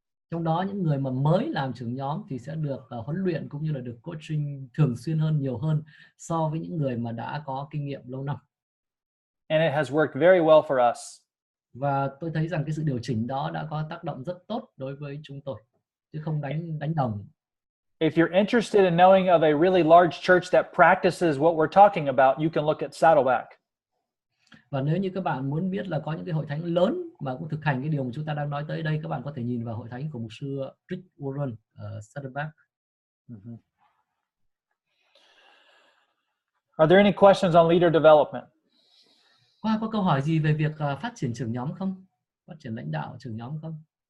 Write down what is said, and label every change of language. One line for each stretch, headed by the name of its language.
Vietnamese: Trong đó những người mà mới làm trưởng nhóm thì sẽ được huấn luyện cũng như là được coaching thường xuyên hơn, nhiều hơn so với những người mà đã có kinh nghiệm lâu năm.
English: And it has worked very well for us.
Vietnamese: Và tôi thấy rằng cái sự điều chỉnh đó đã có tác động rất tốt đối với chúng tôi, chứ không đánh đồng.
English: If you're interested in knowing of a really large church that practices what we're talking about, you can look at Saddleback.
Vietnamese: Và nếu như các bạn muốn biết là có những cái hội thánh lớn mà cũng thực hành cái điều mà chúng ta đang nói tới đây, các bạn có thể nhìn vào hội thánh của mục sư Rick Warren ở Saddleback.
English: Are there any questions on leader development?
Vietnamese: Có câu hỏi gì về việc phát triển trưởng nhóm không? Phát triển lãnh đạo trưởng nhóm không?